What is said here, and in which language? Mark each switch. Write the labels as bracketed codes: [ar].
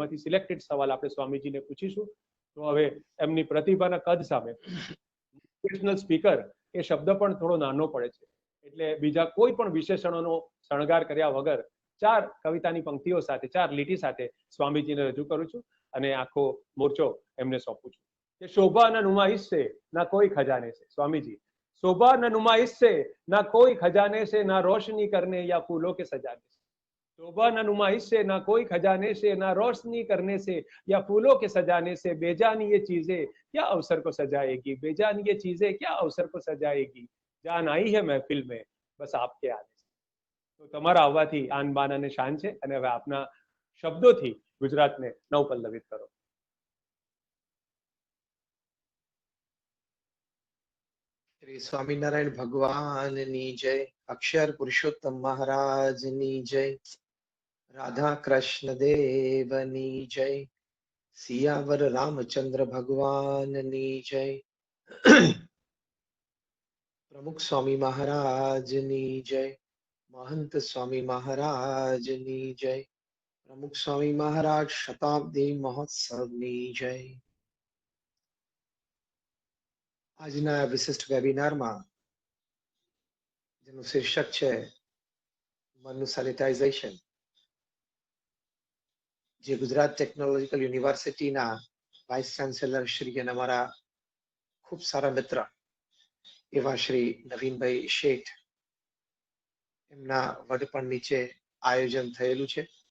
[gu] એમાંથી સિલેક્ટેડ સવાલ આપણે સ્વામીજીને પૂછીશું. તો હવે એમની પ્રતિભાના કદ સામે મોટિવેશનલ સ્પીકર એ શબ્દ પણ થોડો નાનો પડે છે, એટલે બીજા કોઈ પણ વિશેષણોનો શણગાર કર્યા વગર 4 કવિતાની પંક્તિઓ સાથે, 4 લીટી સાથે સ્વામીજીને રજૂ કરું છું અને આખો મોરચો એમને સોંપું છું. [hi] कि शोभा न नुमाइश से ना कोई खजाने से, स्वामी जी, शोभा न नुमाइश से ना कोई खजाने से, ना रोशनी करने या फूलों के सजाने से, शोभा न नुमाइश से ना कोई खजाने से, ना रोशनी करने से या फूलों के सजाने से, बेजान ये चीजें क्या अवसर को सजाएगी, बेजान ये चीजें क्या अवसर को सजाएगी, जान आई है महफिल में बस आपके आने से. [gu] તો તમારા આવવાથી આન બાન અને શાન છે, અને હવે આપના શબ્દોથી ગુજરાતને નવપલ્લવિત કરો. श्री स्वामीनारायण भगवान नी जय, अक्षर पुरुषोत्तम महाराज नी जय, राधा कृष्ण देव नी जय, सियावर रामचंद्र भगवान नी जय, प्रमुख स्वामी महाराज नी जय, महंत स्वामी महाराज नी जय, प्रमुख स्वामी महाराज शताब्दी महोत्सव नी जय. આજના વિશિષ્ટ વેબિનારમાં જેનું શીર્ષક છે મનનું સેનિટાઇઝેશન, જે ગુજરાત ટેકનોલોજીકલ યુનિવર્સિટીના વાઇસ ચાન્સેલર શ્રી અને અમારા ખૂબ સારા મિત્ર એવા શ્રી નવીનભાઈ શેઠ એમના વડપણ નીચે આયોજન થયેલું છે.